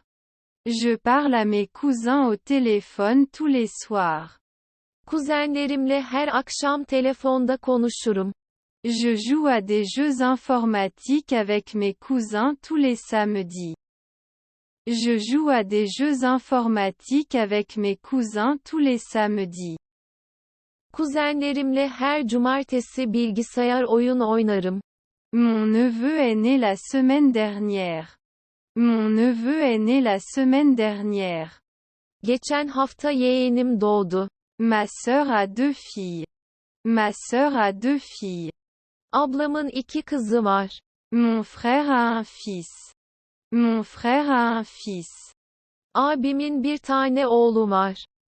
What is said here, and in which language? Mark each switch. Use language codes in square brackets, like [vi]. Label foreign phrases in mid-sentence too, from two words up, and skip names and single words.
[fr] Je parle à mes cousins au téléphone tous les soirs. [tr] Kuzenlerimle her akşam telefonda konuşurum. [fr] Je joue à des jeux informatiques avec mes cousins tous les samedis. Je joue à des jeux informatiques avec mes cousins tous les samedis. [tr] Kuzenlerimle her cumartesi bilgisayar oyun oynarım. [fr] Mon neveu est né la semaine dernière. Mon neveu est né la semaine dernière. [tr] Geçen hafta yeğenim doğdu. [fr] Ma sœur a 2 filles. Ma sœur a 2 filles. [tr] Ablamın 2 kızı var. [fr] Mon frère a un fils. Mon frère a un fils. [tr] Abimin bir tane oğlu var.